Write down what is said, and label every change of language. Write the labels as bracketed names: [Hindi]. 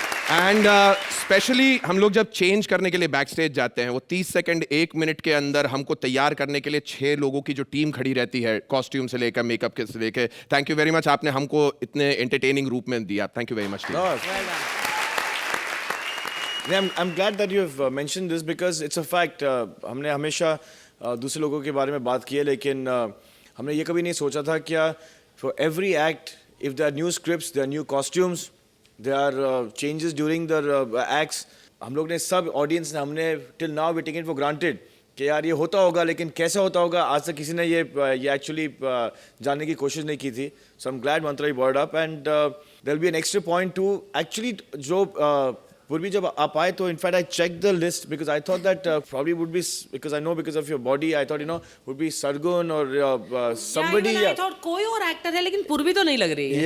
[Hindi] And specially हम लोग जब चेंज करने के लिए बैक स्टेज जाते हैं, वो 30 सेकंड 1 मिनट के अंदर हमको तैयार करने के लिए 6 लोगों की जो टीम खड़ी रहती है, कॉस्ट्यूम से लेकर मेकअप के से लेकर। थैंक यू वेरी मच, आपने हमको इतने एंटरटेनिंग रूप में दिया। Thank you very much. [English] No. I'm glad that you have mentioned this because it's a fact. [Hindi] हमने हमेशा दूसरे लोगों के बारे में बात की है, लेकिन हमने ये कभी नहीं सोचा था क्या [English] for every act, if there are new scripts, there are new costumes, there are changes during the acts. [Hindi] हम लोग ने सब ऑडियंस ने हमने [English] till now we taken it for granted [Hindi] कि यार ये होता होगा, लेकिन कैसे होता होगा आज तक किसी ने ये एक्चुअली जानने की कोशिश नहीं की थी। [English] So I'm glad Mantra you brought it up, and there'll be an extra point too. Actually [Hindi] जो पूर्वी जब आप आए तो [English] in fact I checked the list because I thought that probably would be, because I know because of your body I thought would be Sargun or somebody. I thought [Hindi] कोई और actor है, लेकिन पूर्वी तो नहीं लग रही है।